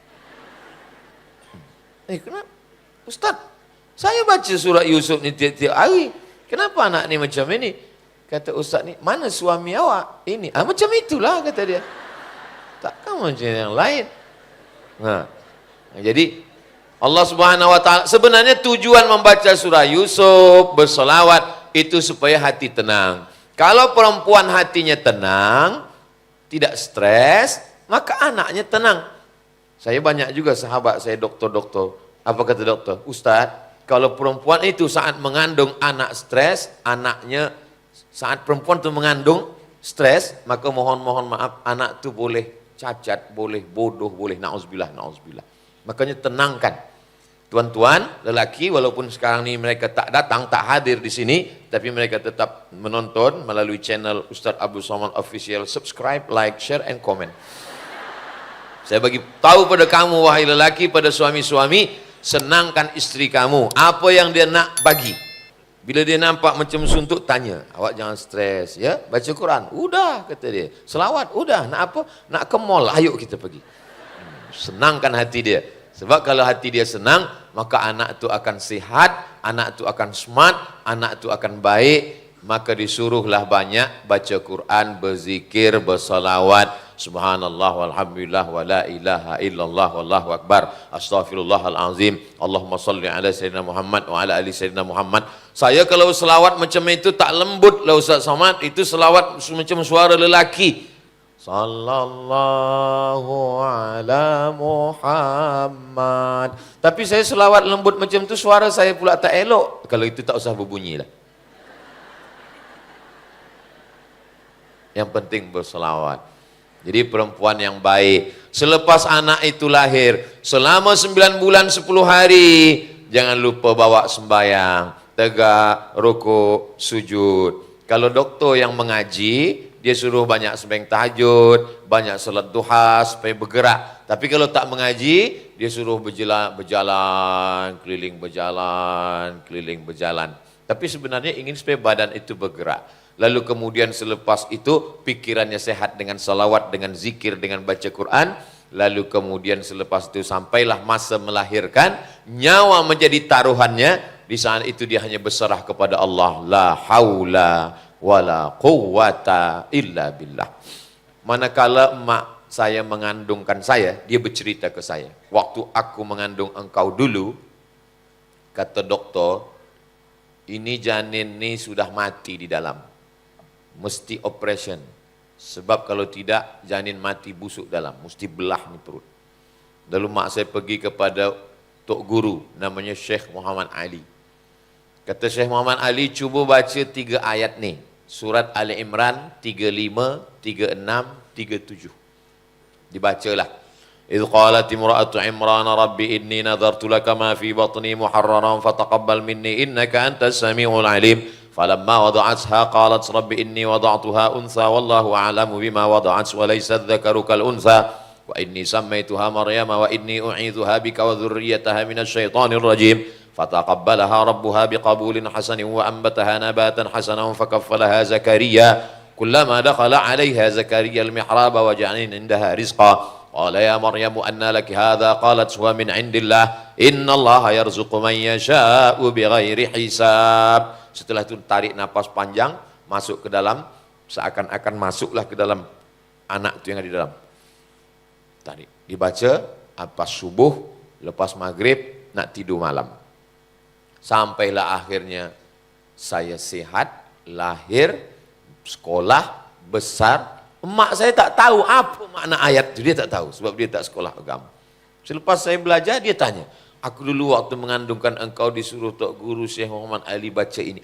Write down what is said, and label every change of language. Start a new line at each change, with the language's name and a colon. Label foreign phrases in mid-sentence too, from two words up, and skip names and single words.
Malay: Kenapa? Ustaz, saya baca surat Yusuf ni tiap-tiap hari. Kenapa anak ni macam ini? Kata ustaz ni, "Mana suami awak?" "Ini." Macam itulah kata dia. Takkan macam yang lain. Jadi Allah
Arabic: سبحانه وتعالى
Malay: sebenarnya tujuan membaca surah Yusuf, bersolawat itu supaya hati tenang. Kalau perempuan hatinya tenang, tidak stres, maka anaknya tenang. Saya banyak juga sahabat saya doktor-doktor. Apa kata doktor? "Ustaz, kalau perempuan itu saat mengandung anak stres, anaknya saat perempuan itu mengandung stres, maka mohon maaf anak itu boleh cacat, boleh bodoh, boleh na'udzubillah. Makanya tenangkan. tuan-tuan, lelaki, walaupun sekarang ini mereka tak datang, tak hadir di sini, tapi mereka tetap menonton melalui channel Ustaz Abdul Somad Official.
English: Subscribe, like, share, and comment.
Malay: Saya bagi tahu pada kamu, wahai lelaki, pada suami-suami, senangkan istri kamu. Apa yang dia nak bagi. Bila dia nampak macam suntuk, tanya, awak jangan stres, ya, baca Quran. Udah, kata dia. Selawat, udah. Nak apa? Nak ke mall, ayo kita pergi. Senangkan hati dia. Sebab kalau hati dia senang, maka anak itu akan sihat, anak itu akan smart, anak itu akan baik. Maka disuruhlah banyak baca Quran, berzikir, bersalawat.
Arabic: سبحان الله والحمد لله ولا إله إلا الله والله أكبر. أستغفر الله العظيم. اللهم صل على سيدنا محمد وعلى آل سيدنا محمد.
Malay: Saya kalau selawat macam itu tak lembut lah Ustaz Somad. Itu selawat macam suara lelaki.
Arabic: صلى الله على محمد.
Malay: Tapi saya selawat lembut macam tu, suara saya pula tak elok. Kalau itu tak usah berbunyi lah. Yang penting berselawat. Jadi perempuan yang baik. Selepas anak itu lahir, selama 9 bulan 10 hari, jangan lupa bawa sembahyang, tegak, rukuk, sujud. Kalau doktor yang mengaji, dia suruh banyak sembahyang tahajud, banyak salat duha supaya bergerak. Tapi kalau tak mengaji, dia suruh berjalan, keliling berjalan. Tapi sebenarnya ingin supaya badan itu bergerak. Lalu kemudian selepas itu pikirannya sehat dengan salawat, dengan zikir, dengan baca Quran. Lalu kemudian selepas itu sampailah masa melahirkan, nyawa menjadi taruhannya. Di saat itu dia hanya berserah kepada Allah.
Arabic: لا حول ولا قوة إلا بالله.
Malay: Manakala emak saya mengandungkan saya, dia bercerita ke saya, waktu aku mengandung engkau dulu, kata doktor, ini janin ini sudah mati di dalam, mesti operation, sebab kalau tidak janin mati busuk dalam, mesti belah ni perut. Lalu mak saya pergi kepada tok guru namanya Syekh Muhammad Ali. Kata Syekh Muhammad Ali, cuba baca 3 ayat ni, surat Ali Imran 35, 36, 37. Dibacalah.
Arabic: إذ قالت امرأت عمران رب إني نذرت لك ما في بطني محررا فتقبل مني إنك أنت السميع العليم. فلما وضعتها قالت رب إني وضعتها أنثى والله أعلم بما وضعت وليس الذكر كالأنثى وإني سميتها مريم وإني أعيذها بك وذريتها من الشيطان الرجيم. فتقبلها ربها بقبول حسن وأنبتها نباتا حسنا فكفلها زكريا كلما دخل عليها زكريا المحراب وجعل عندها رزقا قال يا مريم أنى لك هذا قالت هو من عند الله إن الله يرزق من يشاء بغير حساب.
Malay: Setelah itu tarik napas panjang, masuk ke dalam, seakan-akan masuklah ke dalam anak itu yang ada di dalam. Tarik, dibaca pas subuh, lepas maghrib, nak tidur malam. Sampailah akhirnya saya sehat, lahir, sekolah, besar. Emak saya tak tahu apa makna ayat itu, dia tak tahu sebab dia tak sekolah agama. Selepas saya belajar, dia tanya, aku dulu waktu mengandungkan engkau disuruh tok guru Syekh Muhammad Ali baca ini.